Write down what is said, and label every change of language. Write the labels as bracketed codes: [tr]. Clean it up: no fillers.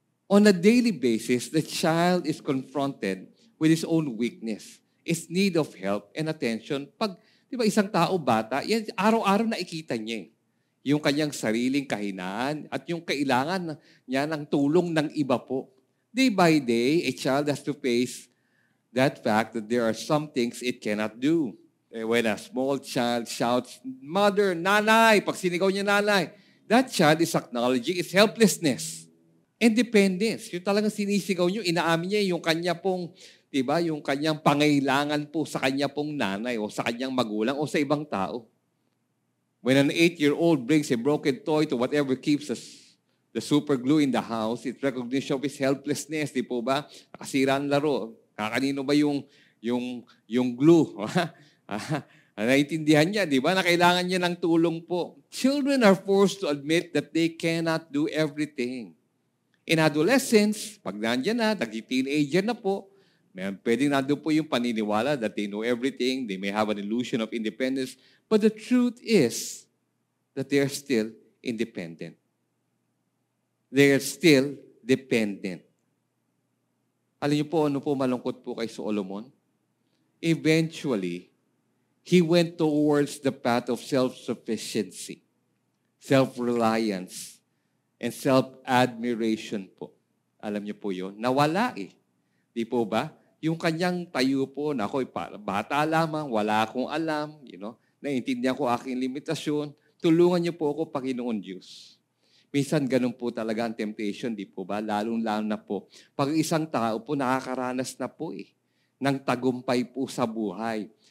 [en] On a daily basis, the child is confronted with his own weakness, his need of help and attention. [tl] Pag, di ba, isang tao bata, yan, araw-araw nakikita niya yung kanyang sariling kahinaan at yung kailangan niya ng tulong ng iba po. [en] Day by day, a child has to face that fact that there are some things it cannot do. When a small child shouts, mother, [tl] nanay, pag sinigaw niya nanay, [en] that child is acknowledging its helplessness. [tl] Independence. Yung talagang sinisigaw niyo, inaamin niya yung kanya pong, diba, yung kanyang pangailangan po sa kanya pong nanay o sa kanyang magulang o sa ibang tao. [en] When an 8-year-old brings a broken toy to whatever keeps us the super glue in the house, it's recognition of his helplessness, [tl] di po ba? Nakasira ang laro. Kakanino ba yung glue? Naintindihan niya, di ba? Na kailangan niya ng tulong po. [en] Children are forced to admit that they cannot do everything. In adolescence, [tl] pag nandiyan na, nag-teenager na po, pwedeng nandun po yung paniniwala [en] that they know everything, they may have an illusion of independence, but the truth is that they are still independent. They are still dependent. [tl] Alam niyo po, ano po malungkot po kay Solomon? [en] Eventually, he went towards the path of self-sufficiency, self-reliance, and self-admiration po. [tl] Alam niyo po yun? Nawala eh. Di po ba? Yung kanyang tayo po na ako'y bata lamang, wala akong alam, naiintindihan ko aking limitasyon, tulungan niyo po ako, Panginoon Diyos. Minsan ganun po talaga ang temptation, di po ba? Lalong-lalo na po. Pag isang tao po nakakaranas na po ng tagumpay po sa buhay.